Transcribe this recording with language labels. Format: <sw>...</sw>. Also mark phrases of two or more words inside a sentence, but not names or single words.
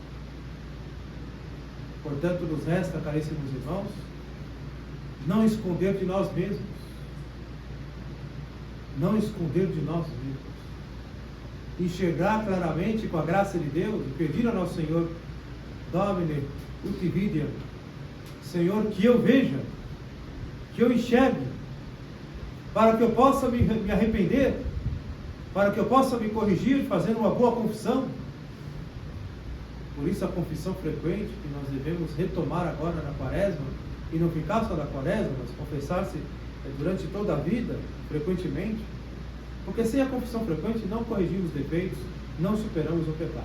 <pt>Portanto, nos resta, caríssimos irmãos, não esconder de nós mesmos. Não esconder de nós mesmos. Enxergar claramente com a graça de Deus e pedir ao nosso Senhor,</pt> <la>Domine, ut videam,</la> <pt>Senhor, que eu veja, que eu enxergue, para que eu possa me arrepender, para que eu possa me corrigir, fazendo uma boa confissão. Por isso a confissão frequente que nós devemos retomar agora na quaresma, e não ficar só na quaresma, mas confessar-se durante toda a vida, frequentemente, porque sem a confissão frequente não corrigimos defeitos, não superamos o pecado.</pt>